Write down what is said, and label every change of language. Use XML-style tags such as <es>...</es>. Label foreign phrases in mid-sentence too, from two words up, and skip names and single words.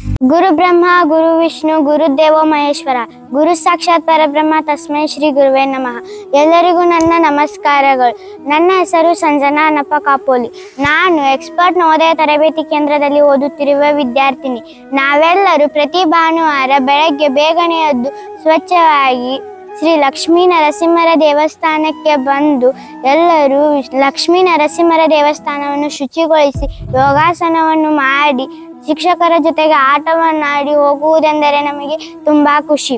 <sa>गुरु ब्रह्मा गुरु विष्णु गुरुदेवो महेश्वर गुरु साक्षाತ್ ಪರಬ್ರಹ್ಮ ತಸ್ಮೈ ಶ್ರೀ ಗುರುವೇ ನಮಃ.</sa> <kn>ಎಲ್ಲರಿಗೂ ನನ್ನ ನಮಸ್ಕಾರಗಳು. ನನ್ನ ಹೆಸರು ಸಂಜನಾ ನಪ್ಪ ಕಾಪೋಲಿ. ನಾನು ಎಕ್ಸ್ಪರ್ಟ್ ನವೋದಯ ತರಬೇತಿ ಕೇಂದ್ರದಲ್ಲಿ ಓದುತ್ತಿರುವ ವಿದ್ಯಾರ್ಥಿನಿ. ನಾವೆಲ್ಲರೂ ಪ್ರತಿ ಭಾನುವಾರ ಬೆಳಗ್ಗೆ ಬೇಗನೆ ಎದ್ದು ಸ್ವಚ್ಛವಾಗಿ ಶ್ರೀ ಲಕ್ಷ್ಮೀ ನರಸಿಂಹರ ದೇವಸ್ಥಾನಕ್ಕೆ ಬಂದು ಎಲ್ಲರೂ ಲಕ್ಷ್ಮೀ ನರಸಿಂಹರ ದೇವಸ್ಥಾನವನ್ನು ಶುಚಿಗೊಳಿಸಿ ಯೋಗಾಸನವನ್ನು ಮಾಡಿ ಶಿಕ್ಷಕರ ಜೊತೆಗೆ ಆಟವನ್ನಾಡಿ ಹೋಗುವುದೆಂದರೆ ನಮಗೆ ತುಂಬಾ ಖುಷಿ.</kn>